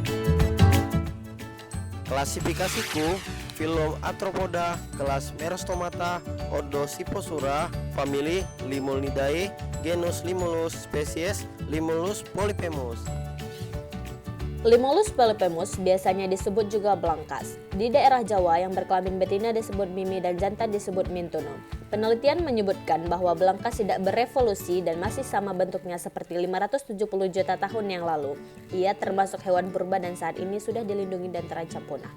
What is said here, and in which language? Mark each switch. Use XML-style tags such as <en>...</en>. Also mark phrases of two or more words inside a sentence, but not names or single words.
<id>Klasifikasiku, filum Arthropoda, kelas Merostomata, ordo Scyphosura, famili Limulnidae, genus Limulus, spesies Limulus polyphemus. Limulus polyphemus biasanya disebut juga belangkas. Di daerah Jawa yang berkelamin betina disebut mimi dan jantan disebut mintuno. Penelitian menyebutkan bahwa belangkas tidak berevolusi dan masih sama bentuknya seperti 570 juta tahun yang lalu. Ia termasuk hewan purba dan saat ini sudah dilindungi dan terancam punah.</id>